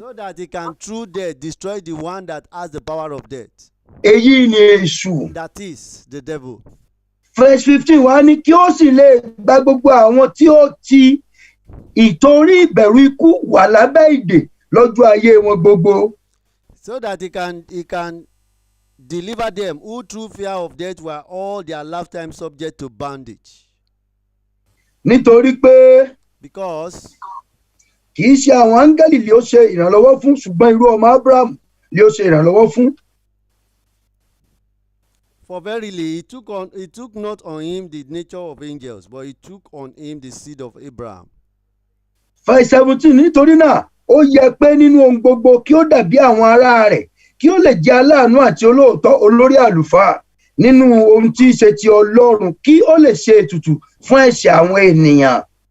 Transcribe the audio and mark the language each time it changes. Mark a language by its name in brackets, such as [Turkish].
[English] so that he can through death destroy the one that has the power of death. [Yoruba] Èyí ni èṣù. [English] That is the devil. [Yoruba] Verse 15 wá ní kí ó sì lè gba gbogbo àwọn tí ó ti ìtorí ìbẹ̀rù ikú wà lábẹ́ ìdè lọ́jọ́ ayé wọn gbogbo. [English] So that he can deliver them who through fear of death were all their lifetime subject to bondage. [Yoruba] Nítorí pé [English] Because [Yoruba] kì í ṣe àwọn áńgẹ́lì ló ṣe ìrànlọ́wọ́ fún, ṣùgbọ́n irú ọmọ Abraham ló ṣe ìrànlọ́wọ́ fún. [English] for verily he took not on him the nature of angels, but he took on him the seed of Abraham. [Yoruba] Verse 17 nítorí náà ó yẹ pé nínú ohun gbogbo kí ó dàbí àwọn ará rẹ̀, kí ó lè jẹ́ aláàánú àti olóòótọ́ olórí àlùfáà nínú ohun tí í ṣe ti Ọlọ́run, kí ó lè ṣe ètùtù fún ẹ̀ṣẹ̀ àwọn ènìyàn.